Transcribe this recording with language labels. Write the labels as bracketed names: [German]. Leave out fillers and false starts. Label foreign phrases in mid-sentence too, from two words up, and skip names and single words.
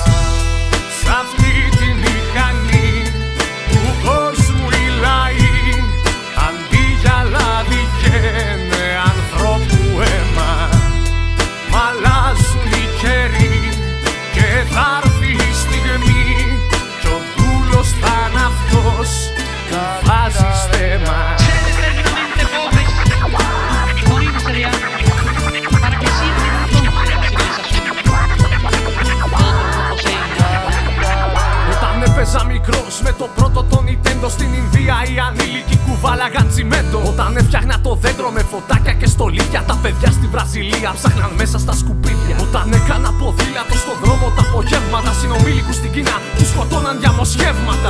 [Greek] Σ' αυτή τη μηχανή του κόσμου οι λαοί, αντί για λάδι καίνε ανθρώπου αίμα. Μ' αλλάζουν οι καιροί και θα έρθει η στιγμή κι ο δούλος θα είναι αυτός που βάζει στέμα. [Spanish] Ser eternamente pobres, morirse de hambre. ¿Para qué sirve entonces la civilización? Otros no poseen nada. [Greek] Όταν έπαιζα μικρός με το πρώτο το Nintendo στην Ινδία, οι ανήλικοι κουβάλαγαν τσιμέντο. Όταν έφτιαχνα το δέντρο με φωτάκια και στολίδια, τα παιδιά στη Βραζιλία ψάχναν μέσα στα σκουπίδια. Όταν έκανα ποδήλατο στον δρόμο τα απογεύματα, συνομήλικους στην Κίνα τους σκοτώναν για μοσχεύματα.